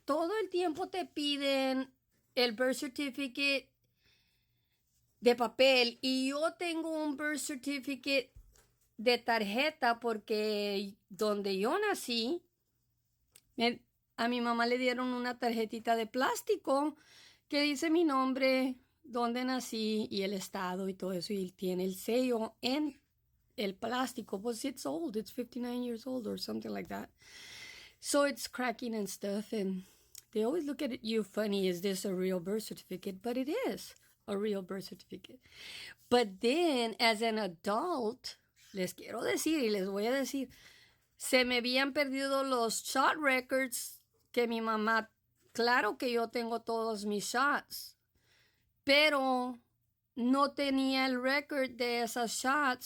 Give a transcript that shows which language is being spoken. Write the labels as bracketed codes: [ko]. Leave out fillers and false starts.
[es] Todo el tiempo te piden el birth certificate de papel y yo tengo un birth certificate de tarjeta porque donde yo nací, a mi mamá le dieron una tarjetita de plástico que dice mi nombre, dónde nací y el estado y todo eso, y tiene el sello en el plástico. [en] Pues it's old, it's 59 years old or something like that. So it's cracking and stuff, and they always look at you funny, is this a real birth certificate? But it is a real birth certificate. But then, as an adult, [es] les quiero decir y les voy a decir, se me habían perdido los shot records que mi mamá, claro que yo tengo todos mis shots, pero no tenía el record de esas shots.